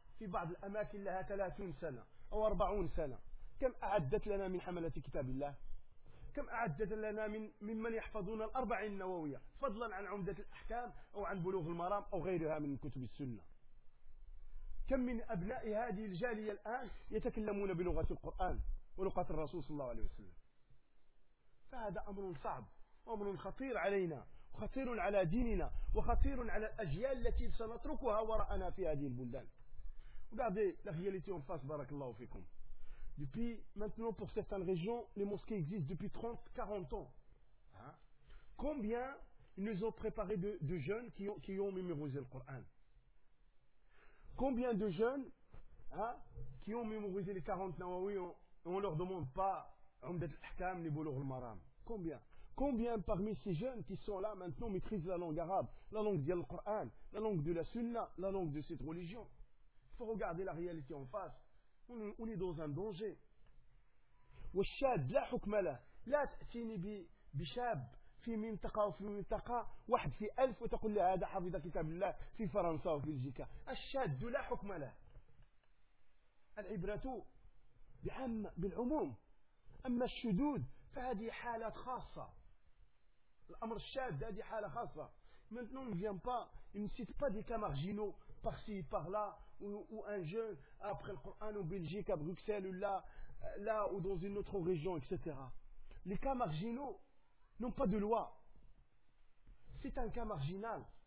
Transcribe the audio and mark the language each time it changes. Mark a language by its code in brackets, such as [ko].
[ar] في بعض الأماكن لها 30 سنة أو 40 سنة، كم أعدت لنا من حملة كتاب الله؟ كم أعدت لنا ممن يحفظون الأربعين النووية فضلا عن عمدة الأحكام أو عن بلوغ المرام أو غيرها من كتب السنة؟ كم من أبناء هذه الجالية الآن يتكلمون بلغة القرآن ولغة الرسول صلى الله عليه وسلم؟ فهذا أمر صعب وأمر خطير علينا، خطير على ديننا، وخطير على الأجيال التي سنتركها وراءنا في هذه البلدان. [fr] Regardez la réalité en face, barakallahu fikoum. Depuis maintenant, pour certaines régions, les mosquées existent depuis 30-40 ans. Hein? Combien ils nous ont préparé de jeunes qui ont mémorisé le Coran? combien de jeunes hein, qui ont mémorisé les 40 Nawawi et on ne leur demande pas Umdat al-Hikam ni Bulugh al-Maram? Combien? Combien parmi ces jeunes qui sont là maintenant maîtrisent la langue arabe, la langue du Coran, la langue de la Sunna, la langue de cette religion? Il faut regarder la réalité en face. On est dans un danger. [ar] والشاب لا حكم له لا تأتيني بشاب في منطقة وفي منطقة واحد في ألف وتقول لي هذا حفظ كتاب الله في فرنسا وفي بلجيكا. الشاد لا حكم له. العبرة بعم بالعموم. أما الشدود فهذه حالات خاصة. الأمر الشاد هذه حالة خاصة. [fr] Maintenant, on ne vient pas, il ne cite pas des cas marginaux par-ci, par-là, ou un jeune après le Coran en Belgique, à Bruxelles, ou là, ou dans une autre région, etc. Les cas marginaux n'ont pas de loi. C'est un cas marginal.